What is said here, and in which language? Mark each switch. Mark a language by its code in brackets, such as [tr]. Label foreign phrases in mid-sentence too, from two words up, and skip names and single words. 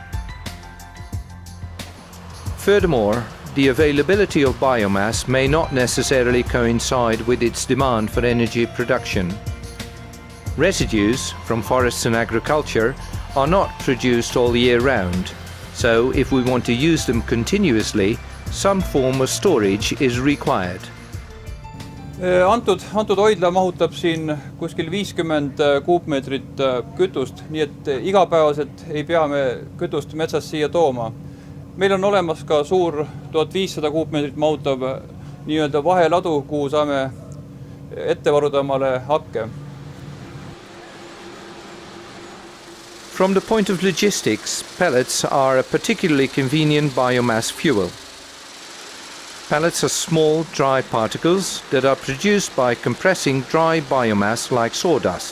[en] Furthermore, the availability of biomass may not necessarily coincide with its demand for energy production. Residues from forests and agriculture are not produced all year round, so if we want to use them continuously, some form of storage is required. [et] Antud hoidla mahutab siin kuskil 50 kuupmeetrit kütust, nii et igapäevaselt ei pea me kütust metsast siia tooma. Meil on olemas ka suur 1500 kuupmeetrit mahutav nii-öelda vaheladu, kuhu saame ette varuda omale hakke. [en] From the point of logistics, pellets are a particularly convenient biomass fuel. Pellets are small, dry particles that are produced by compressing dry biomass like sawdust.